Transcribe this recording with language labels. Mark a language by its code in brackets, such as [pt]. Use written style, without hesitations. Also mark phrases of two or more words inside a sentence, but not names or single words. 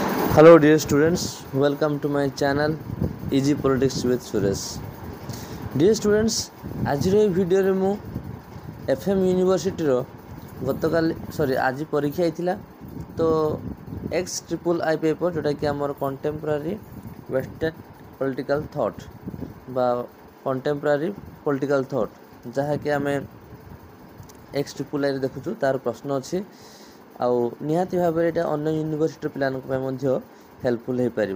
[en] Hello dear students, welcome to my channel Easy Politics with Suresh. Dear students, [or] ଆଜିର ଏହି ଭିଡ଼ିଓରେ ମୁଁ FM ୟୁନିଭର୍ସିଟିର ଆଜି ପରୀକ୍ଷା ହେଇଥିଲା ତ XIII ପେପର୍ ଯେଉଁଟାକି ଆମର [en] contemporary western political thought [or] ବା [en] contemporary political thought [or] ଯାହାକି ଆମେ XIIIରେ ଦେଖୁଛୁ ତାର ପ୍ରଶ୍ନ ଅଛି ଆଉ ନିହାତି ଭାବରେ ଏଇଟା ଅନ୍ୟ ୟୁନିଭର୍ସିଟିର ପିଲାଙ୍କ ପାଇଁ ମଧ୍ୟ ହେଲ୍ପଫୁଲ୍ ହୋଇପାରିବ।